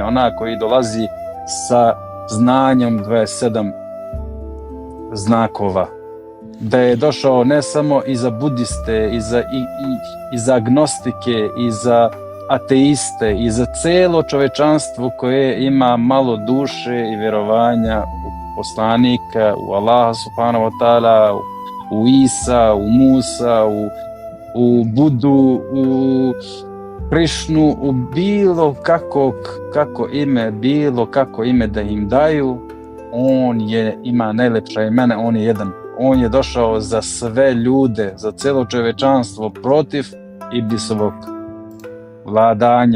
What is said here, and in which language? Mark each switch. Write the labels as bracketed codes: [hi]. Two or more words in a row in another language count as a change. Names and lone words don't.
[sr] Onako i dolazi sa znanjem 27 znakova. Da je došao ne samo i za budiste, i za agnostike, i za ateiste, i za celo čovečanstvo koje ima malo duše i vjerovanja u poslanika, u Allaha [ar] سبحانه وتعالى, [sr] u Isa, u Musa, u Budu, u Krišnu, u bilo kako ime da im daju. On ima najlepša imena, on je jedan. On je došao za sve ljude, za celo čovečanstvo, protiv Iblisovog vladanja.